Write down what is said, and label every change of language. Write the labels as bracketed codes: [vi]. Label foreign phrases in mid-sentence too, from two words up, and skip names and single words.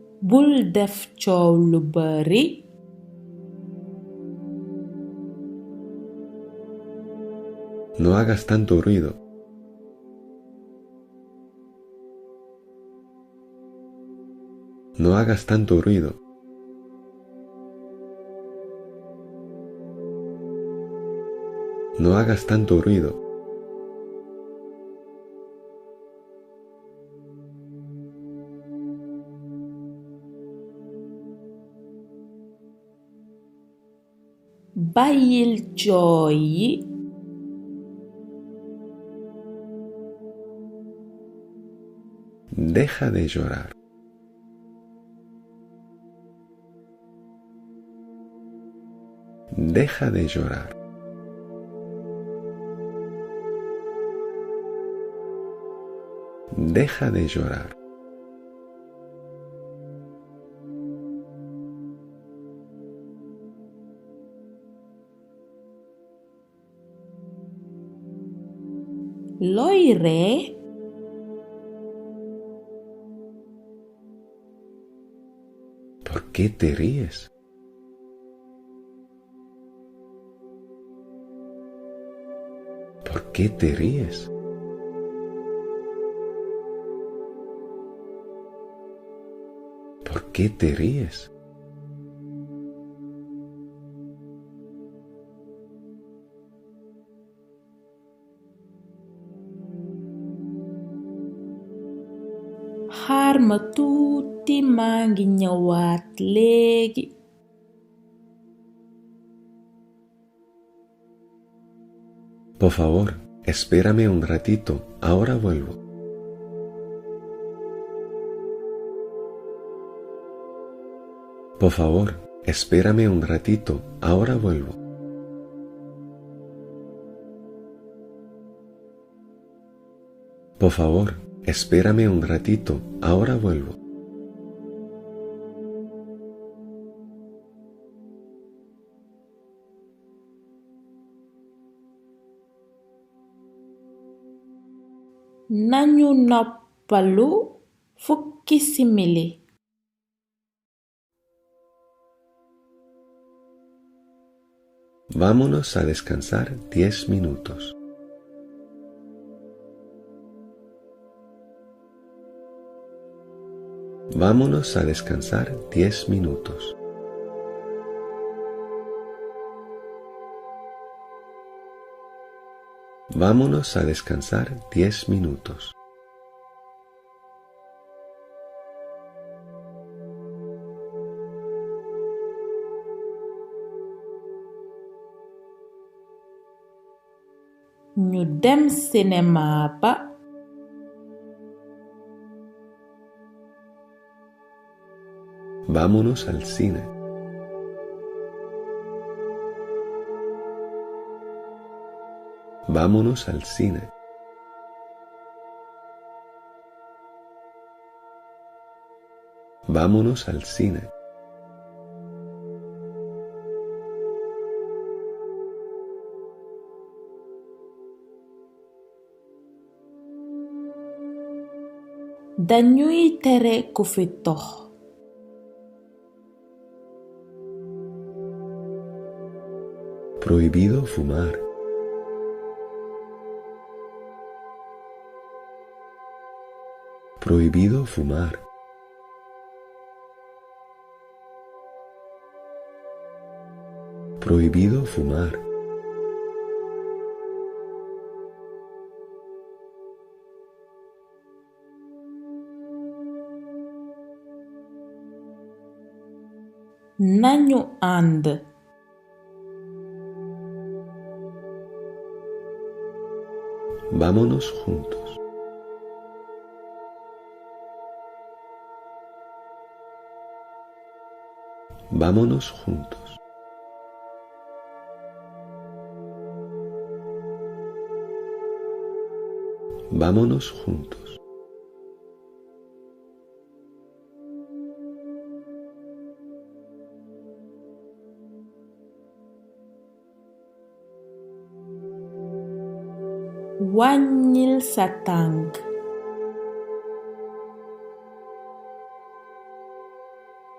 [wo] bul def coow lu bari. [es] No hagas tanto ruido. No hagas tanto ruido. No hagas tanto ruido. [wo] Bàyyil jooy yi. [es] Deja de llorar. Deja de llorar. Deja de llorar. [wo] Looy ree? [es] ¿Por qué te ríes? ¿Por qué te ríes? ¿Por qué te ríes? [wo] Xaar ma tuuti, maa ngi ñëwaat léegi. [es] Por favor, espérame un ratito, ahora vuelvo. Por favor, espérame un ratito, ahora vuelvo. Por favor, espérame un ratito, ahora vuelvo. [wo] Nañu noppalu fukki simili. [es] Vámonos a descansar 10 minutos. Vámonos a descansar 10 minutos. Vámonos a descansar 10 minutos. [wo] Ñu dem sinema ba. [es] Vámonos al cine. Vámonos al cine. Vámonos al cine. [wo] Dañuy tere ku fi tox. [es] Prohibido fumar. Prohibido fumar. Prohibido fumar. [wo] Nañu ànd. [es] Vámonos juntos. Vámonos juntos. Vámonos juntos. [wo] Wàññil sa tànk.